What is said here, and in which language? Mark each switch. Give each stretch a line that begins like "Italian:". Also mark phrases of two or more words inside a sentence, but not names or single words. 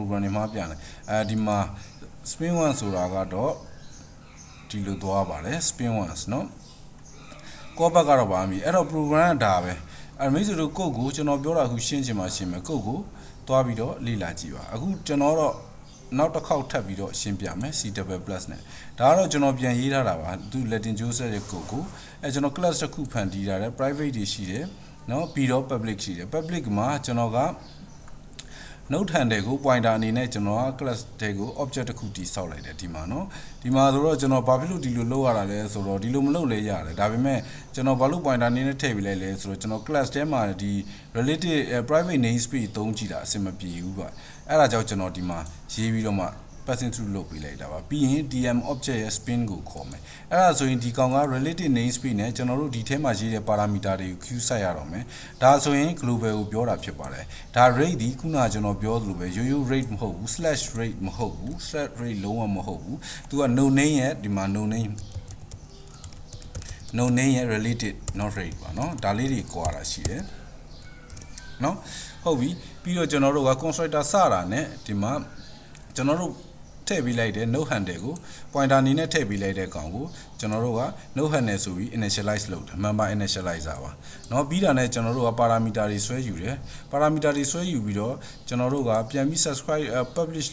Burmese: program တွေမှာပြန်တယ်ဒီမှာ spin 1ဆိုတာကတော့ဒီလိုသွားပါတယ် spin 1เนาะ callback ကတော့ပါမီအဲ့တော့ program ကဒါပဲအဲ့မိတ်ဆွေတို့ code ကိုကျွန်တော်ပြောတာအခုရှင်းချင်မှရှင်းမယ် code ကိုသွားပြီးတော့လေ့လာကြည့်ပါအခုကျွန်တော်တော့နောက်တစ်ခေါက်ထပ်ပြီးတော့ရှင်းပြမယ် C++ နဲ့ဒါကတော့ကျွန်တော်ပြန်ရေးထားတာပါသူ Latin Joseph ရဲ့ code ကိုကျွန်တော် class တစ်ခုဖန်တီးထားတယ် private တွေရှိတယ်เนาะပြီးတော့ public ရှိတယ် public မှာကျွန်တော်က
English: note handle
Burmese: ကို pointer အနေနဲ့ကျွန်တော်က class တဲကို object တစ်ခုတည်ဆောက်လိုက်တယ်ဒီမှာเนาะဒီမှာဆိုတော့ကျွန်တော်ဘာဖြစ်လို့ဒီလိုလုပ်ရတာလဲဆိုတော့ဒီလိုမလုပ်လဲရတယ်ဒါ ပေမဲ့ကျွန်တော်ဘာလို့ pointer အနေနဲ့ထည့်ပေးလိုက်လဲဆိုတော့ကျွန်တော် class ထဲမှာဒီ
English: related private namespace
Burmese: သုံးကြည့်တာအဆင်မပြေဘူးကွာအဲ့ဒါကြောင့်ကျွန်တော်ဒီမှာရေးပြီးတော့မှ
English: passing through
Burmese: လုပ်ပေးလိုက်တာပါပြီးရင် dm object ရဲ့ spin ကိုခေါ်မယ်အဲ့ဒါဆိုရင်ဒီကောင်က
English: related namespace
Burmese: နဲ့ကျွန်တော်တို့ဒီထဲမှာရေးတဲ့ parameter တွေကို queue ဆက်ရတော့မယ်ဒါဆိုရင် global ကိုပြောတာဖြစ်ပါတယ်ဒါ rate ဒီခုနကကျွန်တော်ပြောသလိုပဲရိုးရိုး rate မဟုတ်ဘူး /rate မဟုတ်ဘူး /rate လုံးဝမဟုတ်ဘူးသူက
English: no name
Burmese: ရဲ့ဒီမှာ
English: no name
Burmese: ရဲ့
English: related not rate
Burmese: ပါเนาะဒါလေးတွေကွာတာရှိတယ်เนาะဟုတ်ပြီပြီးတော့ကျွန်တော်တို့က constructor စတာနဲ့ဒီမှာကျွန်တော်တို့ထည့်ပေးလိုက်တဲ့
English: node handle
Burmese: ကို pointer အနေနဲ့ထည့်ပေးလိုက်တဲ့ကောင်ကိုကျွန်တော်တို့က
English: node handle
Burmese: ဆိုပြီး initialize လုပ်တယ်
English: member initializer
Burmese: ပါเนาะပြီးတာနဲ့ကျွန်တော်တို့က parameter တွေဆွဲယူတယ် parameter တွေဆွဲယူပြီးတော့ကျွန်တော်တို့ကပြန်ပြီး
English: subscribe publish